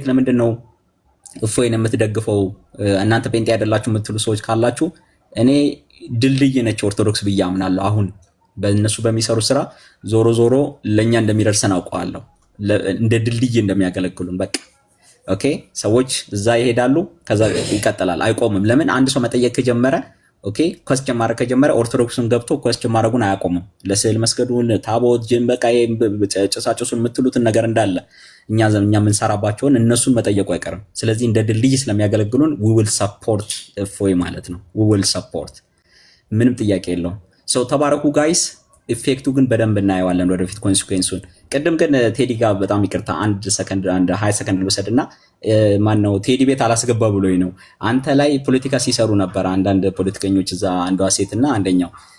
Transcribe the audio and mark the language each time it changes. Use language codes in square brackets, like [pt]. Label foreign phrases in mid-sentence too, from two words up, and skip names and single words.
[am] ለምንድነው እፎይን የምትደግፈው እናንተ ጴንጤ አይደላችሁ የምትሉ ሰዎች ካላችሁ እኔ ድልድይ ነች ኦርቶዶክስ ብዬ አምናለሁ። አሁን በእነሱ በሚሰሩ ስራ ዞሮ ለኛ እንደሚደርሰን አውቀዋለሁ። እንደ ድልድይ እንደሚያገለግሉን በቃ ኦኬ ሰዎች እዛ ይሄዳሉ ከዛ ይቀጥላል አይቆምም። ለምን አንድ ሰው መጠየቅ ከጀመረ [en] okay question [am] ማድረግ ከጀመረ ኦርቶዶክስን ገብቶ ኮስቸን ማድረጉን አያቆምም። ለስዕል መስገዱን ታቦት ጅንበቃ ጭሳጭሱን የምትሉትን ነገር እንዳለ እኛ የምንሰራባቸውን እነሱን መጠየቁ አይቀርም። ስለዚህ እንደ ድልድይ ስለሚያገለግሉን [en] we will support [am] እፎይ ማለት ነው። [en] we will support [am] ምንም ጥያቄ የለውም። ሰው ተባረኩ ጋይስ። ኢፌክቱ ግን በደንብ እናየዋለን ወደፊት ኮንሲኩዌንሱን። ቅድም ግን ቴዲ ጋር በጣም ይቅርታ አንድ 20 ሰከንድ ልውሰድና ማነው ቴዲ ቤት አላስገባ ብሎኝ ነው። አንተ ላይ ፖለቲካ ሲሰሩ ነበር አንዳንድ ፖለቲከኞች እዛ አንዷ ሴትና አንደኛው